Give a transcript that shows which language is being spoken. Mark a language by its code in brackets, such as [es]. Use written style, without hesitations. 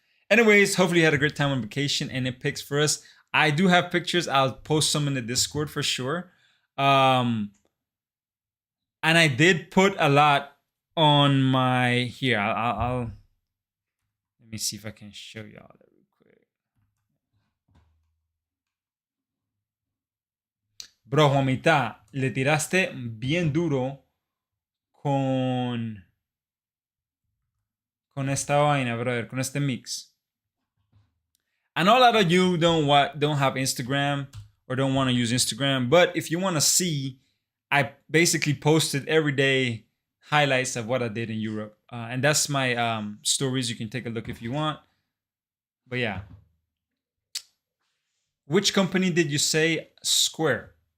[en] Anyways, hopefully you had a great time on vacation and it picks for us. I do have pictures. I'll post some in the Discord for sure. And I did put a lot on my here. I'll let me see if I can show y'all that real quick. [es] Bro, Juanita, le tiraste bien duro con esta vaina, brother, con este mix. [en] I know a lot of you don't have Instagram or don't want to use Instagram, but if you want to see, I basically posted every day highlights of what I did in Europe, and that's my stories. You can take a look if you want. But yeah, which company did you say? Square.